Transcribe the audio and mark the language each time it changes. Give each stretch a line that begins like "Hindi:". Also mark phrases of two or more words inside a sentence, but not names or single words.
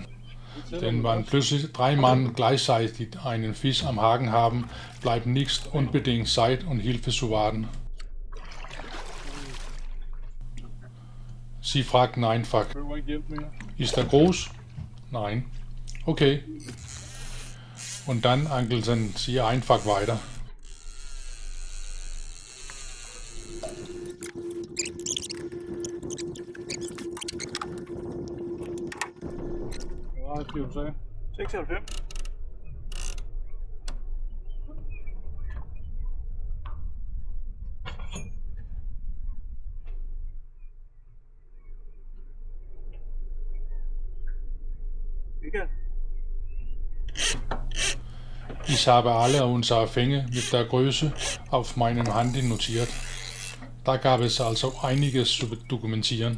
German: Denn wenn plötzlich 3 Mann gleichzeitig einen Fisch am Haken haben, bleibt nicht unbedingt Zeit und Hilfe zu warten. Sie fragten einfach, ist er groß? Nein. Okay. Und dann angelten sie einfach weiter.
Danish: Hvad skal du sige? 96. Michael?
German: Ich habe alle unsere Fänge mit der Größe auf meinem Handy notiert. Da gab es also einiges zu dokumentieren.